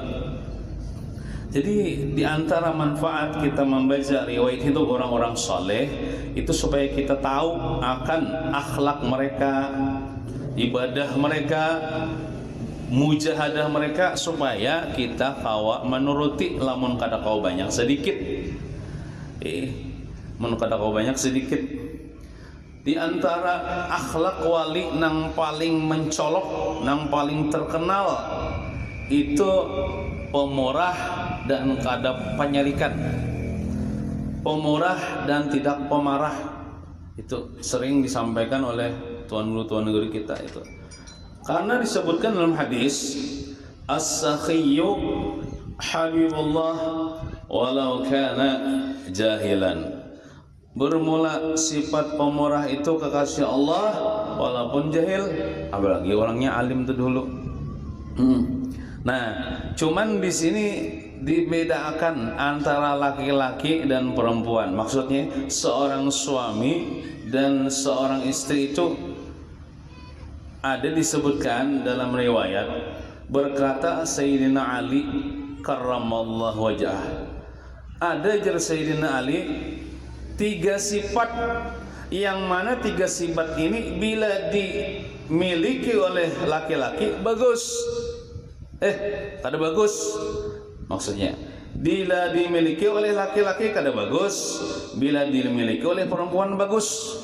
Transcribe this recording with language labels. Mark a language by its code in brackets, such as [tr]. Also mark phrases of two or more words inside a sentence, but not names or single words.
[id] Jadi di antara manfaat kita membaca riwayat itu orang-orang soleh itu supaya kita tahu akan akhlak mereka, ibadah mereka, mujahadah mereka, supaya kita kawa menuruti lamun kada kau banyak sedikit. Mun kada kau banyak sedikit. Di antara akhlak wali nang paling mencolok, nang paling terkenal itu pemurah dan kada penyarikan. Pemurah dan tidak pemarah. Itu sering disampaikan oleh tuan guru kita itu. Karena disebutkan dalam hadis, [ar] as-sakhiyyu habibullah walau kana jahilan. [id] Bermula sifat pemurah itu kekasih Allah walaupun jahil, apalagi orangnya alim itu dulu. Nah, cuman di sini dibedakan antara laki-laki dan perempuan. Maksudnya seorang suami dan seorang istri itu ada disebutkan dalam riwayat, berkata Sayyidina Ali [ar] karramallahu wajhah, [id] ada jar Sayyidina Ali 3 sifat, yang mana 3 sifat ini bila dimiliki oleh laki-laki bagus, kada bagus. Maksudnya bila dimiliki oleh laki-laki kada bagus, bila dimiliki oleh perempuan bagus.